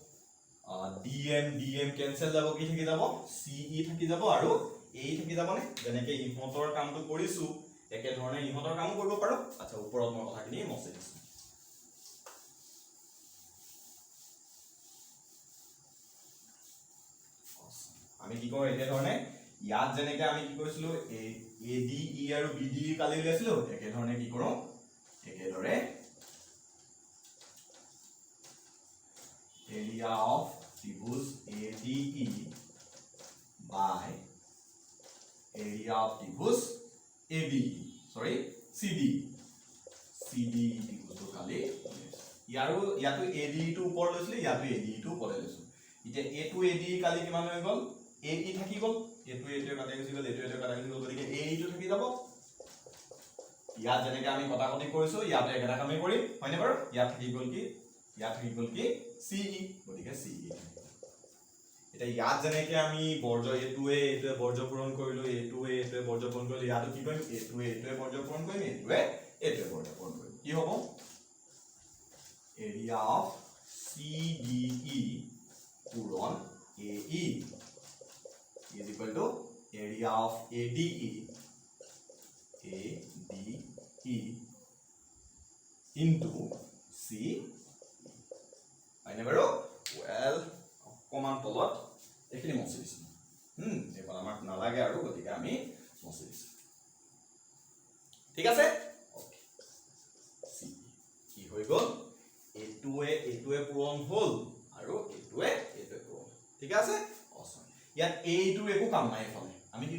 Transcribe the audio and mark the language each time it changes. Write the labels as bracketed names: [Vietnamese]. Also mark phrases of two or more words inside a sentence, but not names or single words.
[Assamese] DM কেনসেল যাব কি থাকি যাব CE থাকি যাব আৰু এই থাকি যাব নে যেনেকৈ ইহঁতৰ কামটো কৰিছো একে ধৰণে ইহঁতৰ কামো কৰিব পাৰো আচ্ছা ওপৰত মই কথাখিনি মছে দিছো আমি কি কৰো একে ধৰণে ইয়াত যেনেকৈ আমি কি কৰিছিলো ADE আৰু BDE কালি উলিয়াইছিলো একে ধৰণে কি কৰো একে ধৰে [English] area of [Assamese] ত্ৰিভুজ ADE [English] by area of [Assamese] ত্ৰিভুজ ADE sorry CD ত্ৰিভুজটো কালি ইয়াতো ADE টো ওপৰ লৈছিল ইয়াতো ADE টো ওপৰ লৈছিল এতিয়া এটো ADE কালি কিমান হৈ গল AE থাকি গল এটো কাটি গুচি গল এটো কাটি গুচি গল গতিকে AE টো থাকি যাব ইয়াত যেনেকৈ আমি কটাকটি কৰিছো ইয়াতে একেটা কামে কৰিম হয়নে বাৰু ইয়াত থাকি গল কি CE গতিকে CE এটা ইয়াত যেনেকৈ আমি বৰ্জ এটোৱে বৰ্জ পূৰণ কৰিলো এটোৱে বৰ্জ পূৰণ কৰিলো ইয়াতো কি কৰিম এটোৱে বৰ্জ পূৰণ কৰিম এটোৱে বৰ্জ পূৰণ কৰিম কি হ'ব [English] area of [Assamese] CDE পূৰণ [English] AE is equal to area of ADE [Assamese] into CE হয়নে বাৰু well অকমান তলত এখিনি মছি দিছো এবাৰ আমাক নালাগে আৰু গতিকে আমি মছি দিছো ঠিক আছে ওকে কি হৈ গল এটোৱে পূৰণ হল আৰু এটোৱে পূৰণ ঠিক আছে অসম ইয়াত এইটো একো কাম নাই ইফালে আমি কি